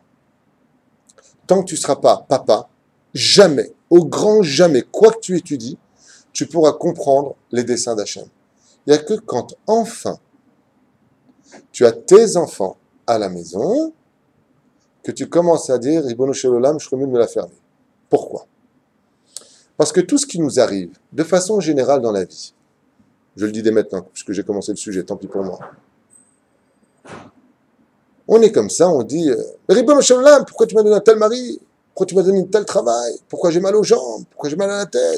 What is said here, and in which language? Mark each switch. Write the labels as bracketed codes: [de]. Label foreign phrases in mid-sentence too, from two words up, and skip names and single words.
[fr] Tant que tu ne seras pas papa, jamais, au grand jamais, quoi que tu étudies, tu pourras comprendre les desseins d'Hachem. Il n'y a que quand, enfin, tu as tes enfants à la maison, que tu commences à dire « [he] רבונו של עולם, [fr] je remue de me la fermer ». Pourquoi? Parce que tout ce qui nous arrive, de façon générale dans la vie, je le dis dès maintenant, puisque j'ai commencé le sujet, tant pis pour moi, On est comme ça, on dit [he] רבונו של עולם, [fr] pourquoi tu m'as donné un tel mari? Pourquoi tu m'as donné un tel travail? Pourquoi j'ai mal aux jambes? Pourquoi j'ai mal à la tête?